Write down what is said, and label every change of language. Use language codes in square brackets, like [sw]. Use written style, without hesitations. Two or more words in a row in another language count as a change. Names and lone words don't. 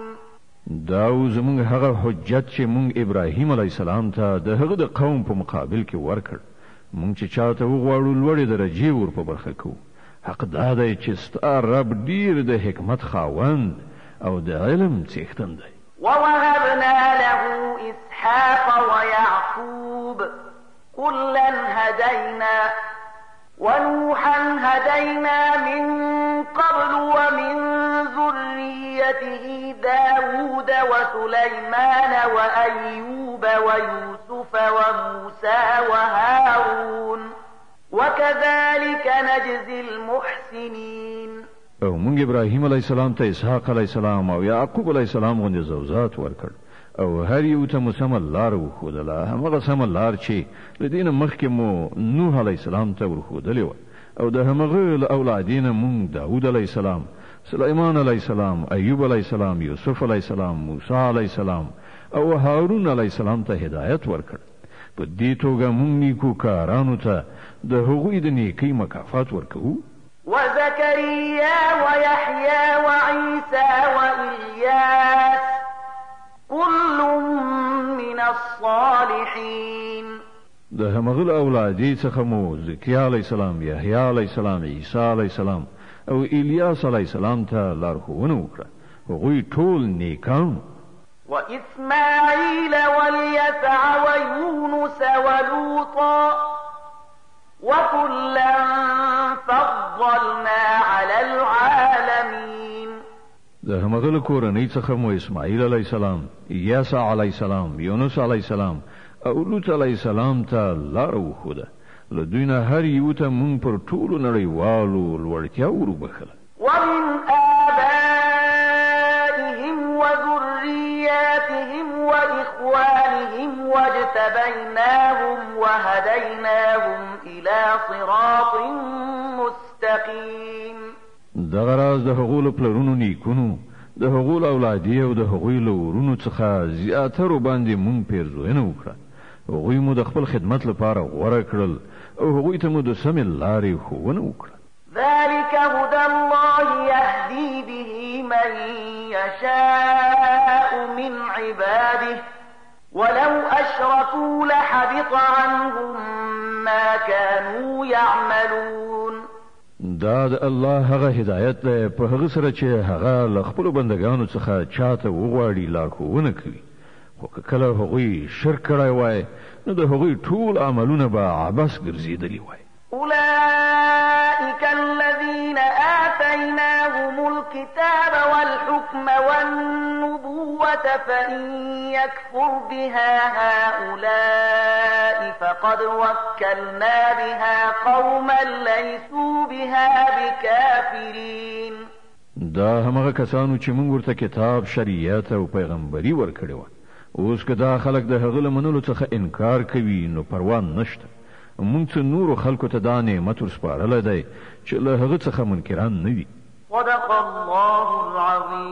[ps] دا زمونږ هغه حجت چې مونږ ابراهیم [ar] علیه السلام [ps] ته د هغه د قوم په مقابل کې ورکړ. مونږ چې چاته وغواړو لوړې درجې ور په برخه کوو. حق دا دی چې ستا رب ډیر د حکمت خاوند او د علم څښتن دی. [ar] ووهبنا له إسحاق ويعقوب كلا هدينا ونوحا هدينا من قبل ومن ذريته داود وسليمان وأيوب ويوسف وموسى وهارون وكذلك نجزي المحسنين. [ps] او مونږ ابراهیم [ar] علیه السلام [ps] ته اسحاق [ar] علیه السلام [ps] او یعقوب [ar] علیه السلام [ps] غوندې زوجات ورکړ او هر یو ته مو سمه لار وښودله، همغه سمه لار چې له دې نه مخکې مو نوح [ar] علیه السلام [ps] ته ورښودلې وه او د همغه له اولادې نه مونږ داود [ar] علیه السلام، [ps] سلیمان [ar] علیه السلام، [ps] ایوب [ar] علیه السلام، [ps] یوسف [ar] علیه السلام، [ps] موسی [ar] علیه السلام [ps] او هارون [ar] علیه السلام [ps] ته هدایت ورکړ. په دې توګه مونږ نیکو کارانو ته د هغوی د نیکۍ مکافات ورکوو. [ar] وزكريا ويحيى وعيسى وإلياس كل من الصالحين. [ps] د همغه اولادې څخه مو زکریا [ar] علیه السلام، [ps] یحیی [ar] علیه السلام، [ps] عیسی [ar] علیه السلام [ps] او الیاس [ar] علیه السلام [ps] ته لارښوونه وکړه. هغوی ټول نیکان. [ar] وإسماعيل واليسع ويونس ولوطا وكلا فضلنا على العالمين. [ps] د همغه کورنۍ څخه مو اسماعیل [ar] علیه السلام، [ps] یسع [ar] علیه السلام، [ps] یونس [ar] علیه السلام [ps] او لوط [ar] علیه السلام [ps] ته لار وښوده. له دوی نه هر یو ته مونږ پر ټولو نړیوالو لوړتیا وروبخله. [ar] ومن آبائهم وذرياتهم وإخوانهم واجتبيناهم وهديناهم إلى صراط مستقيم. [ps] دغه راز د هغو له پلرونو نیکونو، د هغو له اولادې او د هغوی له ورونو څخه زیاترو باندې مونږ پیرزوینه وکړه. هغوی مو د خپل خدمت لپاره غوره کړل او هغوی ته مو د سمې لارې ښوونه وکړه. [ar] ذلك هدى الله يهدي به من يشاء من عباده ولو أشركوا لحبط عنهم ما كانوا يعملون. [ps] دا د الله هغه هدایت دی په هغه سره چې هغه له خپلو بندګانو څخه چاته وغواړي لارښوونه کوي، خو که کله هغوی شرک کړی وای نو د هغوی ټول عملونه به عبث ګرځېدلي وای. [ar] أولئك الذين آتيناهم الكتاب والحكم والنبوة فإن يكفر بها هؤلاء فقد وكلنا بها قوما ليسوا بها بكافرين. [ps] دا همغه کسانو چې موږ ورته کتاب، شریعت او پیغمبري ورکړی و، اوس که دا خلک د هغه له منلو څخه انکار کوي نو پروا نشته. مونږ څه نورو خلکو ته دا نعمت ورسپارلی دی چې له هغه څخه منکران نه وي. [ar] صدق الله العظیم.